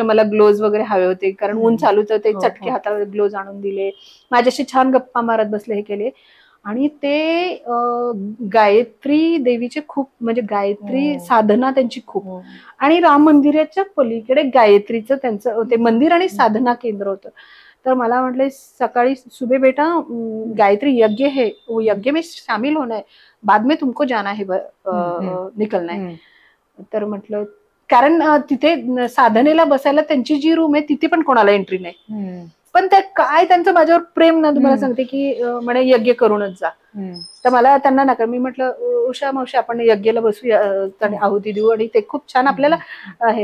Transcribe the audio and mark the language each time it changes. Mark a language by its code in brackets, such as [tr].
[mr] मला ग्लोव्ज वगैरे हवे होते कारण ऊन चालू होतं, ते चटके हातावर ग्लोव्ज आणून दिले, माझ्याशी छान गप्पा मारत बसले, हे केले. आणि ते गायत्री देवीचे खूप, म्हणजे गायत्री साधना त्यांची खूप, आणि राम मंदिराच्या पलीकडे गायत्रीचं त्यांचं ते मंदिर आणि साधना केंद्र होतं. तर मला म्हटले सकाळी, [hi] सुबह बेटा गायत्री यज्ञ है, वो यज्ञ में शामिल होना है, बाद में तुमको जाना है, निकलना है. [mr] तर म्हटलं, कारण तिथे साधनेला बसायला त्यांची जी रूम आहे तिथे पण कोणाला एंट्री नाही. पण ते काय त्यांचं माझ्यावर प्रेम ना, तुम्हाला सांगते की म्हणे यज्ञ करूनच जा. तर मला त्यांना नका, मी म्हटलं उषा मावशी आपण यज्ञाला बसूया आणि आहुती देऊ, आणि ते खूप छान आपल्याला आहे.